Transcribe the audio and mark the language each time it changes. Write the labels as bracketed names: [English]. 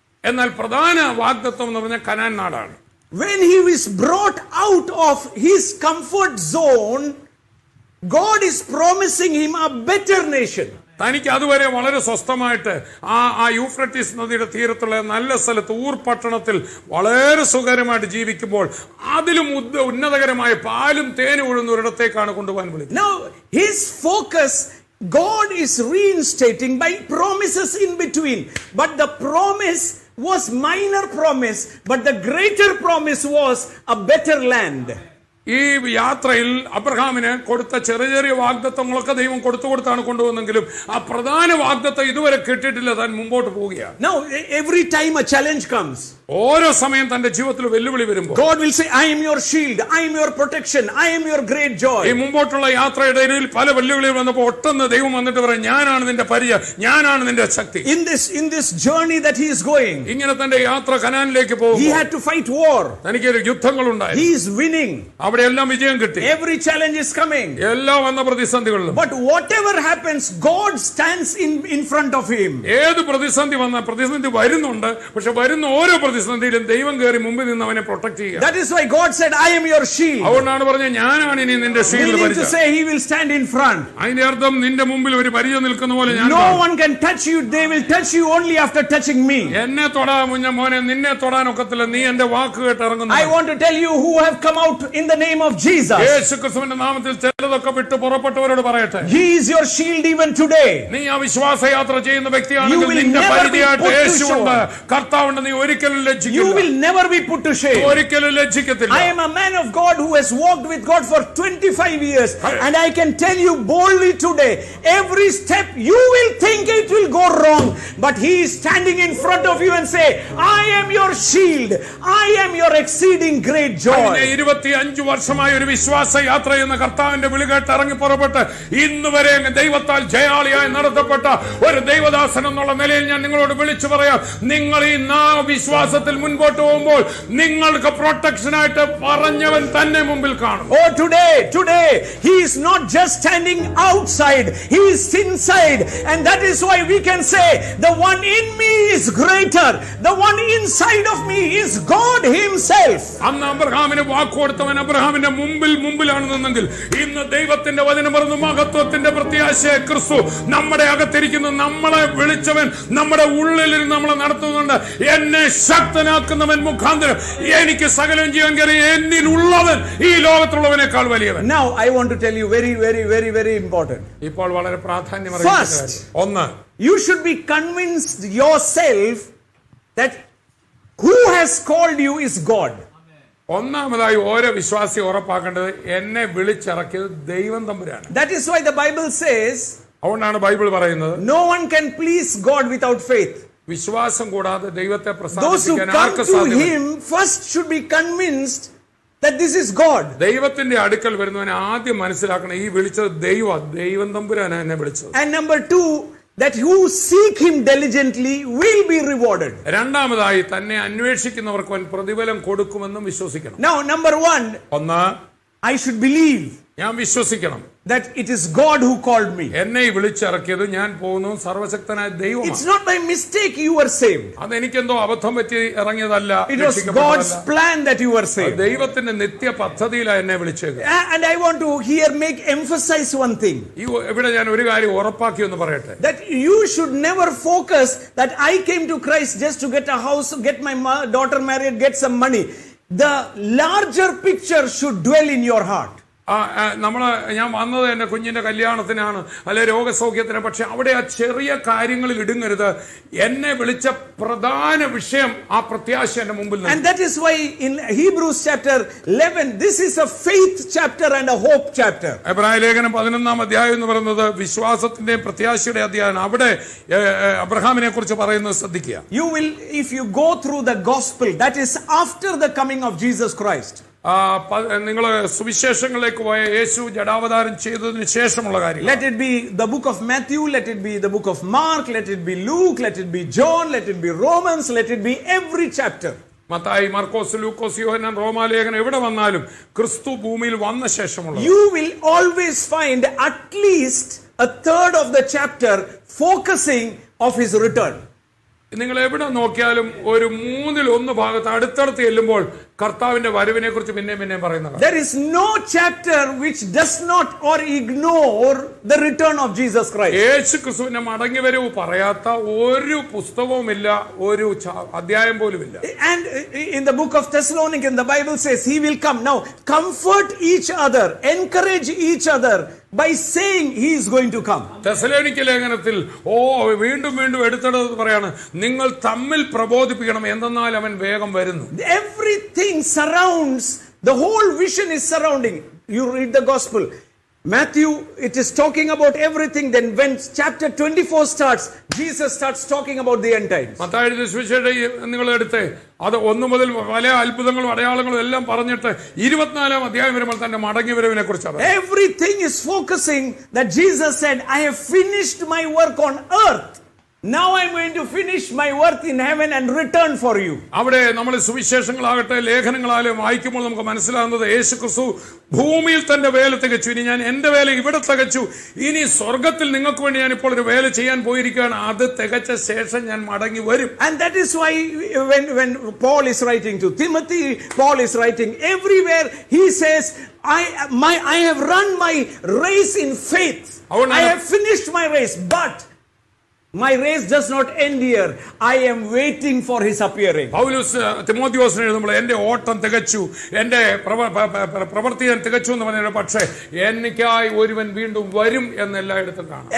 [Malayalam] എന്നാൽ പ്രധാന വാഗ്ദത്തം എന്ന് പറഞ്ഞാൽ കനാൻ നാടാണ്. [English] When he was brought out of his comfort zone, God is promising him a better nation. [Malayalam] തനിക്ക് അതുവരെ വളരെ സ്വസ്ഥമായിട്ട് ആ യൂഫ്രട്ടീസ് നദിയുടെ തീരത്തുള്ള നല്ല സ്ഥലത്ത് ഊർ പട്ടണത്തിൽ വളരെ സുഖകരമായിട്ട് ജീവിക്കുമ്പോൾ അതിലും ഉന്നതകരമായ പാലും തേനും ഒഴുകുന്ന ഒരിടത്തേക്കാണ് കൊണ്ടുപോകാൻ വിളിക്കുന്നത്. [English] Now his focus, God is reinstating by promises in between, but the promise was minor promise, but the greater promise was a better land. [Malayalam] ഈ യാത്രയിൽ അബ്രഹാമിന് കൊടുത്ത ചെറിയ ചെറിയ വാഗ്ദത്തങ്ങളൊക്കെ ദൈവം കൊടുത്താണ് കൊണ്ടുവന്നെങ്കിലും ആ പ്രധാന വാഗ്ദത്തം ഇതുവരെ കിട്ടിയിട്ടില്ല. താൻ മുമ്പോട്ട് പോവുകയാണ്. [English] Now every time a challenge comes, [Malayalam] ഓരോ സമയം തന്റെ ജീവിതത്തിൽ വെല്ലുവിളി വരുമ്പോൾ [English] God will say, I am your shield, I am your protection, I am your great joy. [Malayalam] ഈ മുമ്പോട്ടുള്ള യാത്രയുടെ ഇടയിൽ പല വെല്ലുവിളികൾ വന്നപ്പോൾ ഒട്ടൊന്ന് ദൈവം വന്നിട്ട് പറയും, ഞാനാണ് നിന്റെ പരിചയ, ഞാനാണ് നിന്റെ ശക്തി. [English] In this journey that he is going, [Malayalam] ഇങ്ങനെ തന്റെ യാത്ര കനാനിലേക്ക് പോകും. [English] he had to fight war. [Malayalam] തനിക്ക് യുദ്ധങ്ങളുണ്ടായി. [English] He is winning. [Malayalam] അവിടെ എല്ലാം വിജയം കിട്ടി. [English] Every challenge is coming. [Malayalam] എല്ലാ വന്ന പ്രതിസന്ധികളിലും. [English] But whatever happens, God stands in front of him. [Malayalam] ഏത് പ്രതിസന്ധി വന്ന പ്രതിസന്ധി വരുന്നുണ്ട്, പക്ഷെ വരുന്ന ഓരോ പ്രതിസന്ധിയിലും ദൈവം കയറി മുമ്പിൽ നിന്ന് അവനെ പ്രൊട്ടക്ട് ചെയ്യുക. [English] That is why God said, I am your shield. [Malayalam] അതുകൊണ്ടാണ് പറഞ്ഞത്, ഞാനാണ് ഇനി നിന്റെ shield. [English] Meaning to say, he will stand in front. [Malayalam] അതിന്റെ അർത്ഥം നിന്റെ മുമ്പിൽ ഒരു പരിചയം നിൽക്കുന്ന പോലെ ഞാൻ. [English] No one can touch you. They will touch you only after touching me. [Malayalam] എന്നെ തൊടാ മുഞ്ഞ മോനെ, നിന്നെ തൊടാനൊക്കത്തില്ല, നീ എന്റെ വാക്ക് കേട്ട് ഇറങ്ങുന്നു. [English] I want to tell you who have come out in the name of Jesus. [Malayalam] യേശുക്രിസ്തുവിന്റെ നാമത്തിൽ ചിലതൊക്കെ വിട്ട് പുറപ്പെട്ടവരോട് പറയട്ടെ, [English] He is your shield even today. [Malayalam] നീ ആ വിശ്വാസയാത്ര ചെയ്യുന്ന വ്യക്തിയാണെങ്കിൽ നിന്റെ പരിചയമായിട്ട് യേശുവുണ്ട്, കർത്താവുണ്ട്. നീ ഒരിക്കലും [English] You [Malayalam] ലജ്ജിക്കില്ല. [English] will never be put to shame. [Malayalam] ഒരിക്കലും ലജ്ജിക്കത്തില്ല. [English] I am a man of God who has walked with God for 25 years, and I can tell you boldly today, every step you will think it will go wrong, but he is standing in front of you and say, I am your shield, I am your exceeding great joy. [Malayalam] 25 വർഷമായ ഒരു വിശ്വാസ യാത്ര എന്ന കർത്താവിന്റെ വിളി കേട്ട് ഇറങ്ങി പുറപ്പെട്ട് ഇന്ന് വരെ ദൈവത്താൽ ജയാളിയായി നടത്തപ്പെട്ട ഒരു ദൈവദാസൻ എന്നുള്ള നിലയിൽ ഞാൻ നിങ്ങളോട് വിളിച്ചു പറയാം, നിങ്ങൾ ഈ വിശ്വാസത്തിൽ മുൻപോട്ട് പോകുമ്പോൾ നിങ്ങൾക്ക് പ്രൊട്ടക്ഷനായിട്ട് പറഞ്ഞവൻ തന്നെ മുമ്പിൽ കാണും. [English] Oh, today he is not just standing outside, he is inside, and that is why we can say the one in me is greater, the one inside of me is God himself. [Malayalam] അന്ന് അബ്രഹാമിന് വാക്ക് കൊടുത്തവൻ അബ്രഹാമിന്റെ മുമ്പിലാണ് നിന്നെങ്കിൽ ഇന്ന് ദൈവത്തിന്റെ വചനം പറഞ്ഞു, മഹത്വത്തിന്റെ പ്രത്യാശയെ ക്രിസ്തു നമ്മുടെ അകത്തിരിക്കുന്നു. നമ്മളെ വിളിച്ചവൻ നമ്മുടെ ഉള്ളിൽ നമ്മളെ നടത്തുന്നുണ്ട്. എന്നെ ശക്തനാക്കുന്നവൻ മുഖാന്തരം എനിക്ക് സകലം ചെയ്യാൻ കഴിയും. എന്നിലുള്ളവൻ ഈ ലോകത്തുള്ളവനേക്കാൾ വലിയവൻ. [English] Now I want to tell you very important. [Malayalam] ഇപ്പോൾ വളരെ പ്രാധാന്യമറിയുന്ന കാര്യം. ഒന്ന്, [English] you should be convinced yourself that who has called you is God. [Malayalam] ഒന്നാമതായി ഓരോ വിശ്വാസി ഉറപ്പാക്കേണ്ടത് എന്നെ വിളിച്ചിറക്കിയത് ദൈവം തമ്പുരാണ്. [English] That is why the Bible says, [Malayalam] അതുകൊണ്ടാണ് ബൈബിൾ പറയുന്നത്, [English] no one can please God without faith. [Malayalam] വിശ്വാസം കൂടാതെ ദൈവത്തെ [English] Those who [Malayalam] പ്രസാദിപ്പിക്കാൻ [English] come [Malayalam] arc [English] to [Malayalam] സാധ്യമല്ല? [English] him first should be convinced that this is God. [Malayalam] ദൈവത്തിന്റെ അടുക്കൽ വരുന്നവനെ ആദ്യം മനസ്സിലാക്കണം, ഈ വിളിച്ചത് ദൈവം തമ്പുരാനാണ് എന്നെ വിളിച്ചത്. [English] And number two, that who seek him diligently will be rewarded. [Malayalam] രണ്ടാമതായി തന്നെ അന്വേഷിക്കുന്നവർക്ക് അവൻ പ്രതിഫലം കൊടുക്കുമെന്നും വിശ്വസിക്കണം. [English] Now, number one, [Malayalam] ഒന്ന്, [English] I should believe [Malayalam] ഞാൻ വിശ്വസിക്കണം [English] that it is God who called me. [Malayalam] എന്നെ വിളിച്ചിറക്കിയത് ഞാൻ പോകുന്നു സർവശക്തനായ [English] It's [Malayalam] ദൈവമാണ്. [English] not by mistake you were saved. [Malayalam] അതെനിക്കെന്തോ അബദ്ധം പറ്റി ഇറങ്ങിയതല്ല, [English] It was God's plan that you were saved. [Malayalam] ദൈവത്തിന്റെ നിത്യ പദ്ധതിയിലാണ് എന്നെ വിളിച്ചത്. [English] And I want to here emphasize one thing. [Malayalam] ഇവിടെ ഞാൻ ഒരു കാര്യം ഉറപ്പാക്കി ഒന്ന് പറയട്ടെ, [English] That you should never focus that I came to Christ just to get a house, get my daughter married, get some money. The larger picture should dwell in your heart. [Malayalam] ഞാൻ വന്നത് എന്റെ കുഞ്ഞിന്റെ കല്യാണത്തിനാണ്, അല്ലെ രോഗസൗഖ്യത്തിന്. പക്ഷെ അവിടെ ആ ചെറിയ കാര്യങ്ങളിൽ ഇടുങ്ങരുത്. എന്നെ വിളിച്ച പ്രധാന വിഷയം ആ പ്രത്യാശ എന്റെ മുമ്പിൽ. [English] And that is why in Hebrews chapter 11, this is a faith chapter and a hope chapter. [Malayalam] എബ്രായ ലേഖനം 11-ാം അധ്യായം എന്ന് പറയുന്നത് വിശ്വാസത്തിന്റെയും പ്രത്യാശയുടെ അധ്യായമാണ്. അവിടെ അബ്രഹാമിനെ കുറിച്ച് പറയുന്നത് ശ്രദ്ധിക്കുക. [English] You will, if you go through the gospel, that is after the coming of Jesus Christ. [Malayalam] നിങ്ങൾ സുവിശേഷങ്ങളിലേക്ക് പോയ യേശു ജഡാവതാരം ചെയ്തതിനു ശേഷമുള്ള കാര്യം. [English] Let it be the book of Matthew, let it be the book of Mark, let it be Luke, let it be John, let it be Romans, let it be every chapter. [Malayalam] Mathai, മർക്കോസ്, ലൂക്കോസ്, യോഹന്നാൻ, റോമാലേഖനം എവിടെ വന്നാലും ക്രിസ്തു ഭൂമിയിൽ വന്ന ശേഷമുള്ള [English] You will always find at least a third of the chapter focusing of his return. [Malayalam] നിങ്ങൾ എവിടെ നോക്കിയാലും ഒരു 1/3 ഭാഗത്ത് അടുത്തടുത്ത് ചെല്ലുമ്പോൾ കർത്താവിന്റെ വരവിനെ കുറിച്ച് പിന്നെയും പറയുന്നത്. [English] There is no chapter which does not or ignore the return of Jesus Christ. [Malayalam] യേശു ക്രിസ്തുവിന്റെ മടങ്ങിവരവ് പറയാത്ത ഒരു പുസ്തകവുമില്ല, ഒരു അധ്യായം പോലുമില്ല. [English] And in the book of Thessalonians, the Bible says he will come. Now, comfort each other, encourage each other by saying he is going to come. [Malayalam] തെസ്സലോനിക്ക ലേഖനത്തിൽ വീണ്ടും എടുത്തെടുത്ത് പറയാണ്, നിങ്ങൾ തമ്മിൽ പ്രബോധിപ്പിക്കണം, എന്തെന്നാൽ അവൻ വേഗം വരുന്നു. [English] Everything surrounds, the whole vision is surrounding. You read the gospel, Matthew, it is talking about everything. Then when chapter 24 starts, Jesus starts talking about the end times. [Malayalam] മത്തായിയുടെ സുവിശേഷം നിങ്ങൾ എടുത്ത് അത് 1 മുതൽ പല അത്ഭുതങ്ങളും അടയാളങ്ങളും എല്ലാം പറഞ്ഞിട്ട് 24-ാം അധ്യായം വരുമ്പോൾ തന്റെ മടങ്ങിവരവിനെ കുറിച്ചാണ്. [English] Everything is focusing that Jesus said, I have finished my work on earth. Now I'm going to finish my work in heaven and return for you. [Malayalam] അവിടെ നമ്മൾ സുവിശേഷങ്ങളാകട്ടെ ലേഖനങ്ങളാലും വായിക്കുമ്പോൾ നമുക്ക് മനസ്സിലാകുന്നത് യേശു ക്രിസ്തു ഭൂമിയിൽ തന്റെ വേല തികച്ചു. ഇനി ഞാൻ എന്റെ വേല ഇവിടെ തികച്ചു, ഇനി സ്വർഗത്തിൽ നിങ്ങൾക്ക് വേണ്ടി ഞാൻ ഇപ്പോൾ ഒരു വേല ചെയ്യാൻ പോയിരിക്കുകയാണ്. അത് തികച്ച ശേഷം ഞാൻ മടങ്ങി വരും. [English] And that is why when Paul is writing to Timothy, Paul is writing everywhere, he says, I have run my race in faith. I have finished my race, but my race does not end here. I am waiting for his appearing. [Malayalam] പൗലോസ് തിമോഥെയോസിനെ എഴുതുമ്പോൾ എന്റെ ഓട്ടം തികച്ചു, എന്റെ പ്രവൃത്തി ഞാൻ തികച്ചു എന്ന് പറഞ്ഞു. പക്ഷേ എനിക്കായി ഒരുവൻ വീണ്ടും വരും എന്ന് എല്ലായിടത്തും കാണാം.